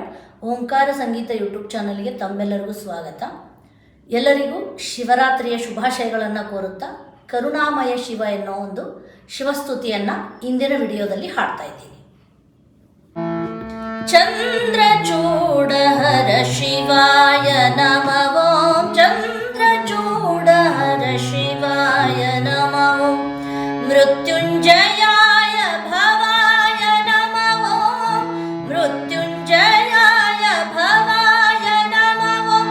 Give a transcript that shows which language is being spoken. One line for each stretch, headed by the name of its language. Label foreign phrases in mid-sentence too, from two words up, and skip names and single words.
Kannada: ಓಂಕಾರ ಸಂಗೀತ ಯೂಟ್ಯೂಬ್ ಚಾನಲ್ಗೆ ತಮ್ಮೆಲ್ಲರಿಗೂ ಸ್ವಾಗತ. ಎಲ್ಲರಿಗೂ ಶಿವರಾತ್ರಿಯ ಶುಭಾಶಯಗಳನ್ನು ಕೋರುತ್ತಾ ಕರುಣಾಮಯ ಶಿವ ಎನ್ನೋ ಒಂದು ಶಿವಸ್ತುತಿಯನ್ನು ಇಂದಿನ ವಿಡಿಯೋದಲ್ಲಿ ಹಾಡ್ತಾ ಇದ್ದೀನಿ.
Sanskrit: ಚಂದ್ರಚೂಡಹರ ಶಿವಾಯ ನಮಃ ಓಂ. ಚಂದ್ರಚೂಡಹರ ಶಿವಾಯ ನಮಃ ಓಂ. ಮೃತ್ಯುಂಜಯಾಯ ಭವಾಯ ನಮಃ ಓಂ. ಮೃತ್ಯುಂಜಯಾಯ ಭವಾಯ ನಮಃ ಓಂ.